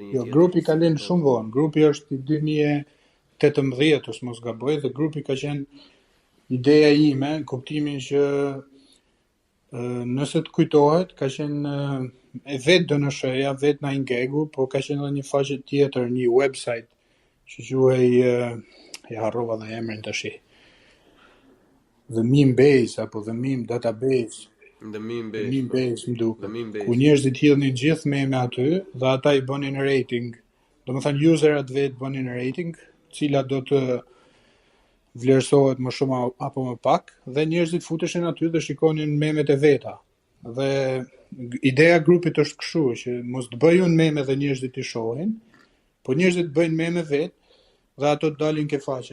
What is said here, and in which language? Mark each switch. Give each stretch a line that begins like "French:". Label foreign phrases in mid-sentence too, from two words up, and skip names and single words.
Albanian: Jo, grupi ka lënë shumë vonë. Grupi është I 2018, ose mos gaboj, dhe grupi ka qenë ideja ime, në kuptimin që nëse të kujtohet, ka qenë e vetë DNSH-ja, vetë na ingegu, po ka qenë edhe një faqe tjetër, një website që quhej ja harrova dhe emrin tash. The Meme Base apo The Meme Database. The Meme Base. The Meme Base më duket. Ku njerëzit hidhnin gjithë meme aty dhe ata I bënin rating. Domethënë userat vetë bënin rating, cila do të vlerësohet më shumë apo më pak, dhe njerëzit futeshin aty dhe shikonin memet e veta. Dhe ideja e grupit është kështu, që mos të bëj unë meme dhe njerëzit I shohin, po njerëzit bëjnë meme vetë dhe ato të dalin ke faqe.